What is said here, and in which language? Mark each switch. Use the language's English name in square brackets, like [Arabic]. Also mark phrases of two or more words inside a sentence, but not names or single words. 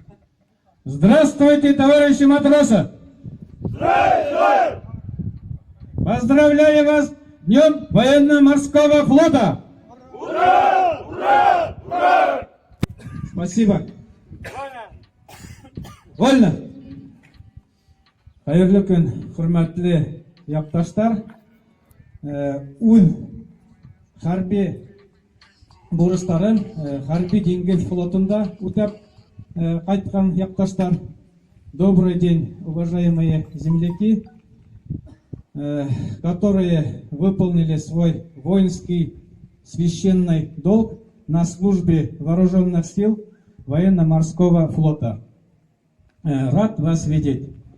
[Russian] Здравствуйте, товарищи матросы! Поздравляю вас с Днем военно-морского флота! Ура! Ура! Ура! Спасибо. Вольно. [Tatar] Хайырлы күн, хөрмәтле якташлар. Үз хәрби бурычларын хәрби диңгез флотында үтәп кайткан якташлар. [Russian] Добрый день, уважаемые земляки, которые выполнили свой воинский священный долг на службе вооруженных сил военно-морского флота. Рад вас видеть.